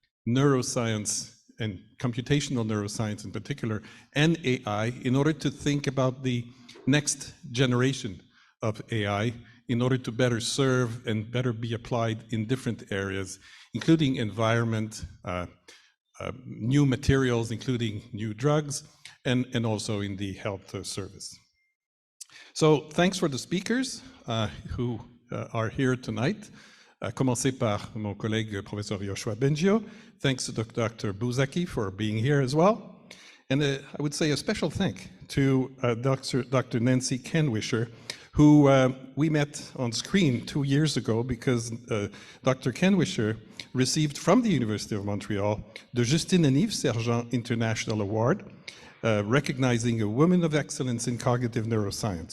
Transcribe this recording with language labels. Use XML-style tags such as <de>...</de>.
<en>neuroscience and computational neuroscience in particular, and AI, in order to think about the next generation of AI, in order to better serve and better be applied in different areas, including environment, new materials, including new drugs, and also in the health service. So thanks for the speakers who are here tonight.</en> <fr>Commencer par mon collègue professeur Joshua Bengio.</fr> <en>Thanks to Dr. Bouzaki for being here as well. And I would say a special thank to Dr. Nancy Kenwisher who we met on screen 2 years ago because Dr. Kenwisher received from the University of Montreal the Justine and Yves Sergent International Award, recognizing a woman of excellence in cognitive neuroscience.</en>